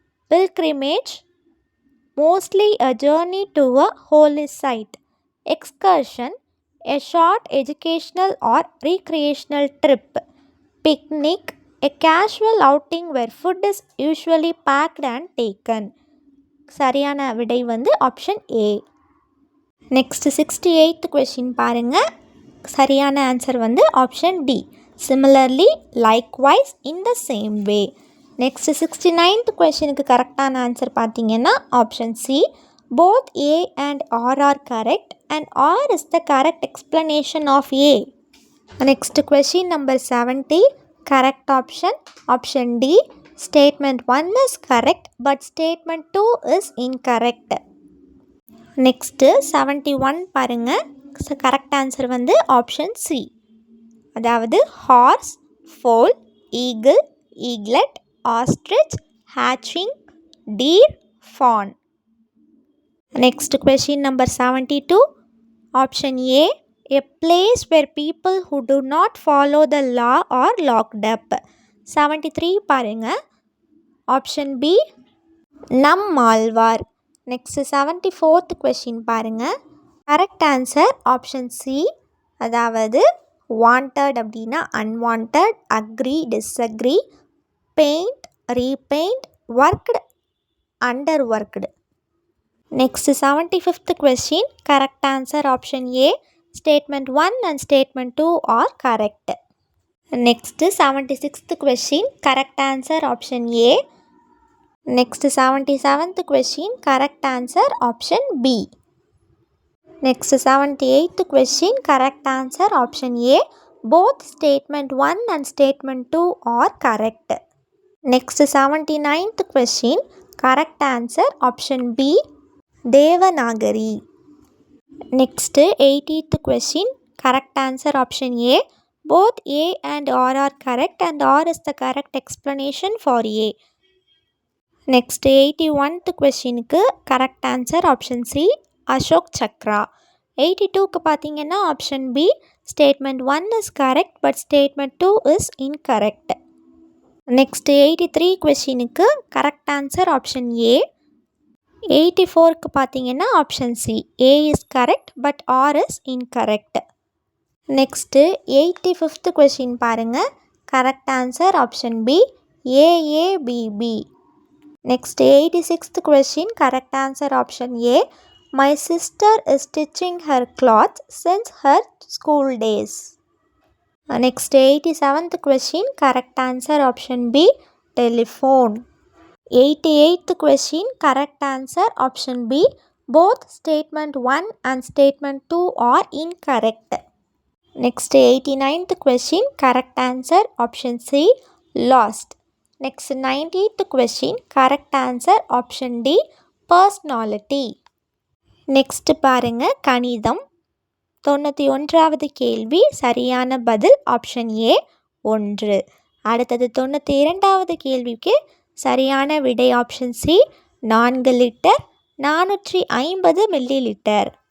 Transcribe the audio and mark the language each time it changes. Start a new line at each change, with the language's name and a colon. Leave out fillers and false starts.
English: Pilgrimage, mostly a journey to a holy site. Excursion, a short educational or recreational trip. Picnic, a casual outing where food is usually packed and taken.
Tamil: சரியான விடை வந்து option A.
English: next 68th question
Tamil: பாருங்க. சரியான
English: answer
Tamil: வந்து
English: Option D, similarly, likewise, in the same way. Next 69th கொஷனுக்கு கரெக்டான answer
Tamil: பார்த்தீங்கன்னா
English: Option C, both A and R are correct and R is the correct explanation of A. Next question number 70. Correct option option D, statement 1 is correct but statement 2 is incorrect. Next 71
Tamil: பாருங்கள்.
English: correct answer
Tamil: வந்து
English: option C,
Tamil: அதாவது
English: Horse, foal, eagle, eaglet, ostrich, hatching, deer, fawn. Next question number 72. Option A, a place where people who do not follow the law are locked up.
Tamil: 73 பாருங்க.
English: option B,
Tamil: Nammalvar.
English: next 74th question
Tamil: பாருங்க.
English: correct answer option C,
Tamil: அதாவது
English: wanted
Tamil: அப்படின்னா
English: Unwanted, agree, disagree, paint, repaint, worked, under worked. Next 75th question, correct answer option A. Statement 1 and statement 2 are correct. Next 76th question, correct answer option A. Next 77th question, correct answer option B. Next 78th question, correct answer option A. Both statement 1 and statement 2 are correct. Next 79th question, correct answer option B. Devanagari. Next 80th question, correct answer option A. Both A and R are correct and R is the correct explanation for A. Next 81th question correct answer option C. Ashok Chakra.
Tamil: 82க்கு பார்த்தீங்கன்னா
English: option B. Statement 1 is correct but statement 2 is incorrect. Next 83 questionக்கு correct answer option A.
Tamil: 84க்கு பார்த்தீங்கன்னா
English: option C. A is correct but R is incorrect. Next 85th question
Tamil: பாருங்க.
English: correct answer option B. AABB. Next 86th question, correct answer option A. My sister is stitching her clothes since her school days. Next 87th question, correct answer option B. Telephone. 88th question, correct answer option B. Both statement 1 and statement 2 are incorrect. Next 89th question, correct answer option C. Lost. Next 90th question, correct answer option D. Personality.
Tamil: Next பாருங்க கணிதம் 91வது கேள்வி சரியான பதில்
English: option A
Tamil: 1. அடுத்தது 92வது கேள்விக்கு சரியான விடை option C 4 litre 450 milli litre.